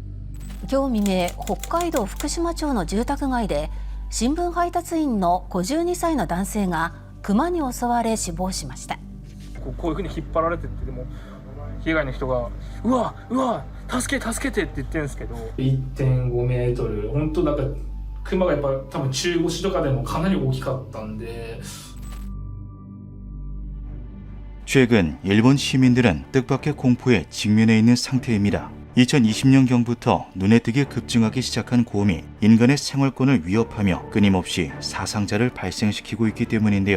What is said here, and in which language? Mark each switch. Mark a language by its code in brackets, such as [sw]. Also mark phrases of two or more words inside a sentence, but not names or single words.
[ja] 今日未明、北海道福島町の住宅街で新聞配達員の52歳の男性がクマに襲われ死亡しました。こういうふうに引っ張られてって、でも被害の人がうわ助けてって言ってるんですけど、 1.5 メートル、本当なんかクマがやっぱ多分中腰とかでもかなり大きかったんで。 [ko] 최근 일본 시민들은 뜻밖의 공포에 직면해 있는 상태입니다. 2020년경부터 눈에 띄게 급증하기 시작한 곰이 인간의 생활권을 위협하며 끊임없이 사상자를 발생시키고 있기 때문인데요.